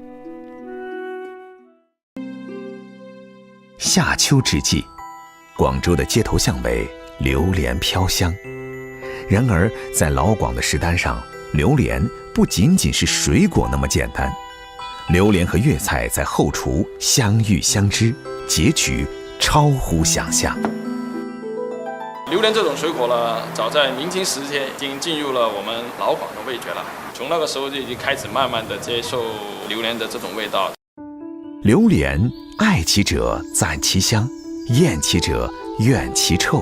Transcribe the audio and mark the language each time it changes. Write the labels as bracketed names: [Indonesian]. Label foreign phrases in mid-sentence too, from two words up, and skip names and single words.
[Chinese] 夏秋之際，廣州的街頭巷尾榴蓮飄香。然而，在老廣的食單上，榴蓮不僅僅是水果那麼簡單，榴蓮和粵菜在後廚相遇相知，結局超乎想象。榴莲这种水果呢，早在明清时期已经进入了我们老广的味觉了。从那个时候就已经开始慢慢的接受榴莲的这种味道。榴莲，爱其者赞其香，厌其者怨其臭。